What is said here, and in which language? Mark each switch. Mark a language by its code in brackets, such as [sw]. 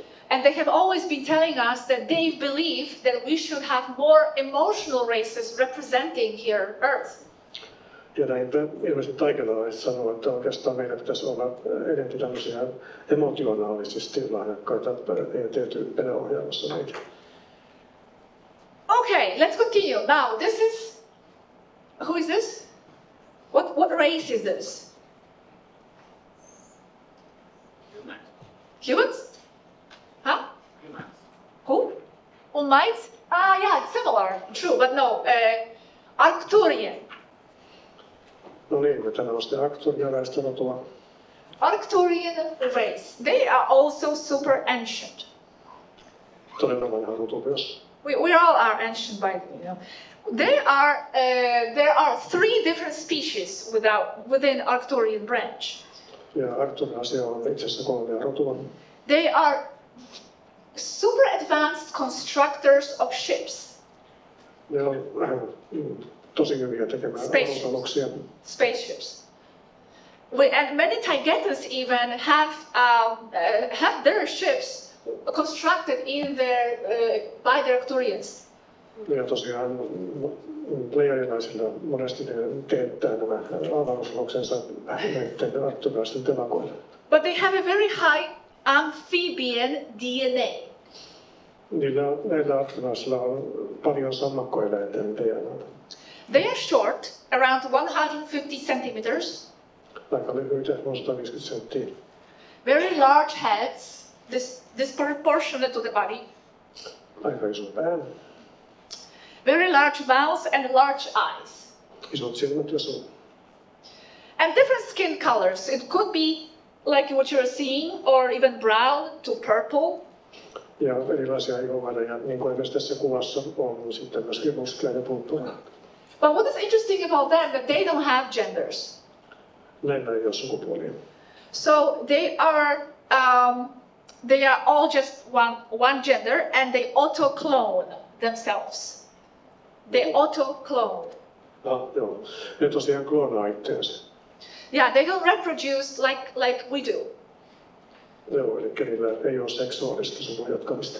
[en] And they have always been telling us that they believe that we should have more emotional races representing here Earth. [fi] Ja näin ilmeisesti taikenalaiset sanoo, että oikeastaan meidän pitäisi olla enemmän tämmöisiä emotionaalisesti lahjakkaita ET-tyyppejä ohjaamassa meitä. [en] Okay, let's continue. Now, who is this? What race is this? Humans. Humans? Huh? Humans. Who? Almites? Yeah, it's similar, true, but no. Arcturian. [fi] No niin, tämä on sitten Arcturia väestörotua. [en] Arcturian race. They are also super ancient. [fi] Todella vanha rotu myös. [en] We all are ancient by There are 3 different species within Arcturian branch. [fi] Ja Arcturiasia on itse asiassa 3 rotua. [en] They are super advanced constructors of ships, [fi] Ne on tosi hyviä tekemään [en] Spaceships. [fi] aluksia. [en] spaceships. And many Taigetans even have their ships constructed by their Arcturians. [fi] Ja tosiaan pleiadilaisilla monesti ne teettää nämä avaruusaluksensa näiden arkturilaisten telakoilla. [en] But they have a very high amphibian DNA. [fi] Näillä arkturilaisilla on paljon sammakkoeläinten DNA. [en] They are short, around 150 centimeters, [fi] Aika lyhyitä, noin 150 senttiä. [en] very large heads, disproportionate to the body, [fi] Aika iso pää, [en] very large mouth and large eyes. [fi] isot silmät ja suu. [en] And different skin colors. It could be like what you're seeing, or even brown to purple. [fi] Ja erilaisia ihoväreja, niin kuin myös tässä kuvassa on sitten myöskin muskelaa ja purppura. [en] But what is interesting about them that they don't have genders. [fi] Näillä ei ole sukupuolia. [en] So they are all just one gender, and they auto-clone themselves. They auto-clone. [fi] Joo. Ne tosiaan kloonaa itseänsä. [en] Yeah, they don't reproduce like we do. [fi] Joo, eli niillä ei ole seksuaalista suvun jatkamista.